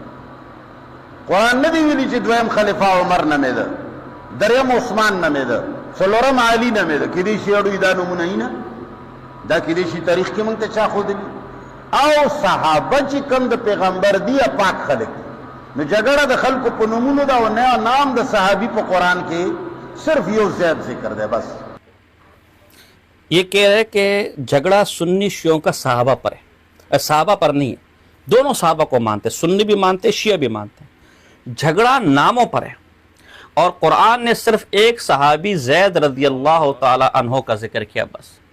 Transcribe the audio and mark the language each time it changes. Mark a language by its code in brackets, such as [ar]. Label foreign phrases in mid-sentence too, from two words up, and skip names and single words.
[ps] قرآن نه دی ویلي چې دویم خلیفہ عمر نومې ده، دریم عثمان نومې ده، څلورم علي نومې ده. کېدای شي اړوي دا نومونه یې نه، دا کېدای شي تاریخ کې موږ ته چا ښودلي. او صحابه چې کوم د پیغمبر دي پاک خلک دي. نو جګړه د خلکو په نومونو ده او نام د صحابي په قرآن کې صرف یو زید ذکر ده بس. [ur] یہ کہہ رہے کہ جھگڑا سنی شیعوں کا صحابہ پر ہے، صحابہ پر نہیں ہے. دونوں صحابہ کو مانتے، سنی بھی مانتے، شیعہ بھی مانتے. جھگڑا ناموں پر ہے، اور قرآن نے صرف ایک صحابی زید [ar] رضی اللہ تعالی عنہ [ur] کا ذکر کیا بس.